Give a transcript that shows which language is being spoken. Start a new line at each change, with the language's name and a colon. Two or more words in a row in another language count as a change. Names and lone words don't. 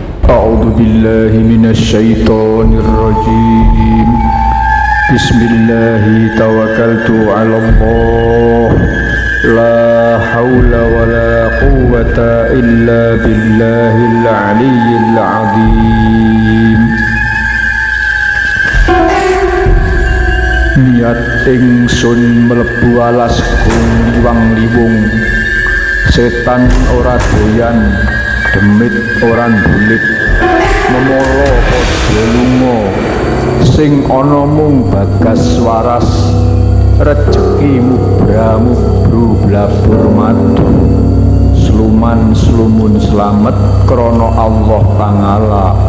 Arabic: أعوذ بالله من الشيطان الرجيم. بسم الله توكلت على الله لا حول ولا قوة إلا بالله العلي العظيم.
Javanese: Niat ingsun mlebu alas liwang-liwung, setan ora doyan, demit ora ndulit, memala padha lunga, sing ana mung Bagas waras, rejeki mubra-mubru blabur madu, sluman slumun slamet krana Allah Ta'ala.